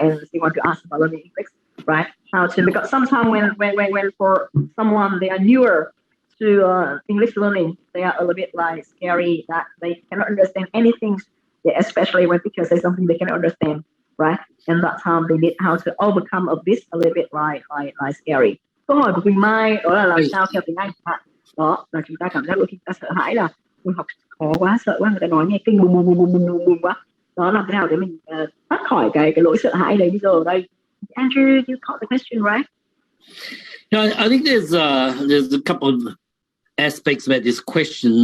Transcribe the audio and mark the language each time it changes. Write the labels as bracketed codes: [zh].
[en] And you want to ask about learning English, right? How to, because sometimes when for someone they are newer to English learning, they are a little bit like scary that they cannot understand anything, yeah, especially when teachers say something they cannot understand, right? And that time they need how to overcome of this a little bit like scary. [vi] Câu hỏi của Quỳnh Mai đó là làm sao theo tiếng Anh đó là chúng ta cảm giác đôi khi ta sợ hãi là mình học khó quá, sợ quá, người ta nói nghe kinh bùm quá, đó làm thế nào để mình thoát khỏi cái lỗi sợ hãi đấy. Bây giờ ở đây [en] Andrew, you caught the question, right? Yeah, I think there's a couple of aspects about this question.